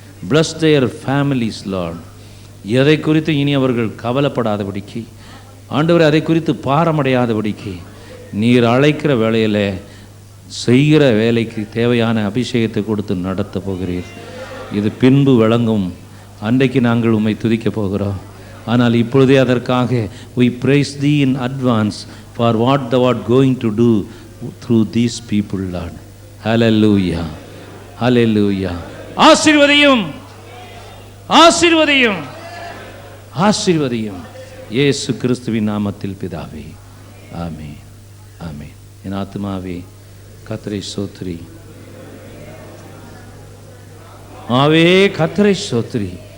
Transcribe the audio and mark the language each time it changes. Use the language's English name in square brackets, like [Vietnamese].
[English] Bless their families, Lord. [Tamil] எதை குறித்து இனி அவர்கள் கவலைப்படாதபடிக்கு, ஆண்டவரே அதை குறித்து பாரமடையாதபடிக்கு நீர் அழைக்கிற வேளையில் செய்கிற வேலைக்கு தேவையான அபிஷேகத்தை கொடுத்து நடத்த போகிறீர். இது பின்பு விளங்கும். அன்றைக்கு நாங்கள் உம்மை துதிக்க போகிறோம். ஆனால் இப்பொழுதே அதற்காக [English] we praise thee in advance for what thou art going to do through these people, Lord. Hallelujah. Hallelujah. [Tamil] ஆசீர்வதியும், ஆசீர்வதியும், ஆசீர்வதியும். இயேசு கிறிஸ்துவின் நாமத்தில் பிதாவே. ஆமென், ஆமென். என் ஆத்துமாவே கர்த்தரை ஸ்தோத்திரி, ஆவே கர்த்தரை ஸ்தோத்திரி.